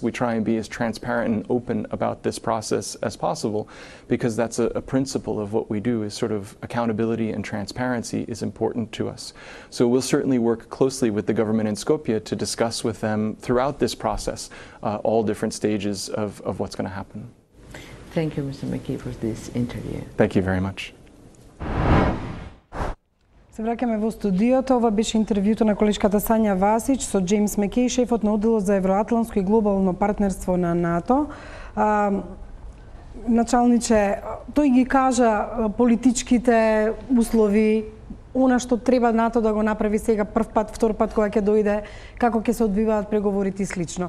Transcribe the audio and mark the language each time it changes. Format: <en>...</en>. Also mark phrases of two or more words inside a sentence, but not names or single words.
<en>We try and be as transparent and open about this process as possible, because that's a principle of what we do, is sort of accountability and transparency is important to us. So we'll certainly work closely with the government in Skopje to discuss with them throughout this process all different stages of what's going to happen. Thank you, Mr. McKee, for this interview. Thank you very much.</en> <mk>Се враќаме во студиото. Ова беше интервјуто на колешката Сања Васич со Джеймс Мекеј, шефот на одделот за евроатланско и глобално партнерство на НАТО. Началниче, тој ги кажа политичките услови она што треба НАТО да го направи сега прв пат, втор пат кога ќе дојде, како ќе се одвиваат преговорите и слично.</mk>